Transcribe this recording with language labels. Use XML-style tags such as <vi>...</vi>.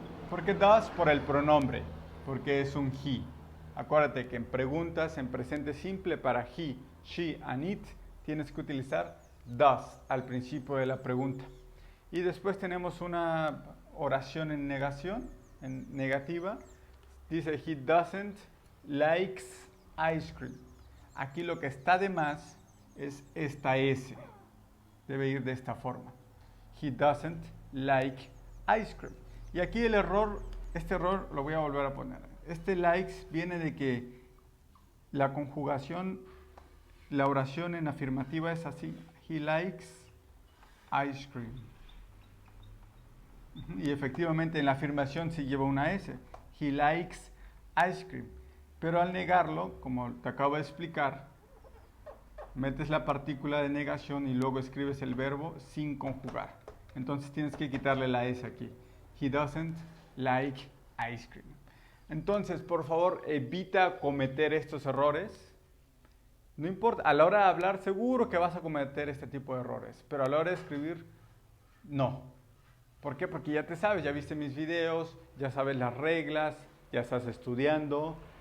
<es>¿Por qué does? Por el pronombre, porque es un he. Acuérdate que en preguntas, en presente simple, para</es> <en>he, she and it,</en> <es>tienes que utilizar does al principio de la pregunta. Y después tenemos una oración en negación, en negativa. Dice,</es> <en>he doesn't likes ice cream.</en> <es>Aquí lo que está de más es esta S. Debe ir de esta forma.</es> <en>He doesn't like ice cream.</en> <es>Y aquí el error, este error lo voy a volver a poner. Este likes viene de que la conjugación, la oración en afirmativa es así.</es> <en>He likes ice cream.</en> <es>Y efectivamente en la afirmación sí lleva una S.</es> <en>He likes ice cream.</en> <es>Pero al negarlo, como te acabo de explicar, metes la partícula de negación y luego escribes el verbo sin conjugar. Entonces tienes que quitarle la S aquí.</es> <en>He doesn't like ice cream.</en> <es>Entonces, por favor, evita cometer estos errores. No importa, a la hora de hablar seguro que vas a cometer este tipo de errores, pero a la hora de escribir, no. ¿Por qué? Porque ya te sabes, ya viste mis videos, ya sabes las reglas, ya estás estudiando.</es>